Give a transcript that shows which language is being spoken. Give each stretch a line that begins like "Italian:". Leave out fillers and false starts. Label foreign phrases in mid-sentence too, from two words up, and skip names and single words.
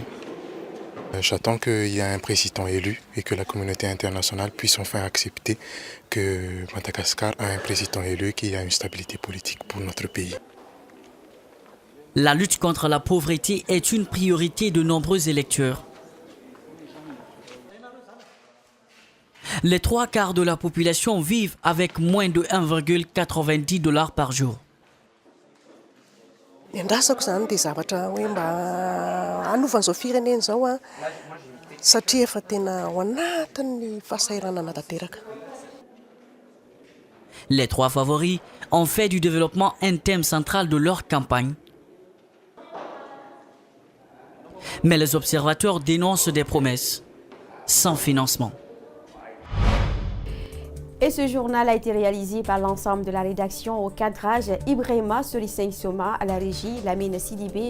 French: J'attends qu'il y ait un président élu et que la communauté internationale puisse enfin accepter que Madagascar a un président élu qui a une stabilité politique pour notre pays. La lutte contre la pauvreté est une priorité de nombreux électeurs. Les 3/4 de la population vivent avec moins de 1,90 $ par jour.
Malagasy: Endrasako zany dia zavatra hoe mba hanovan'izao firenena zao a satria efa tena ao anatin'ny fahasahiranana tanteraka.
French: Les 3 favoris ont fait du développement un thème central de leur campagne. Mais les observateurs dénoncent des promesses sans financement. Et ce journal a été réalisé par l'ensemble de la rédaction au cadrage Ibrahima Soliseng Soma, à la régie Lamine Sidibé.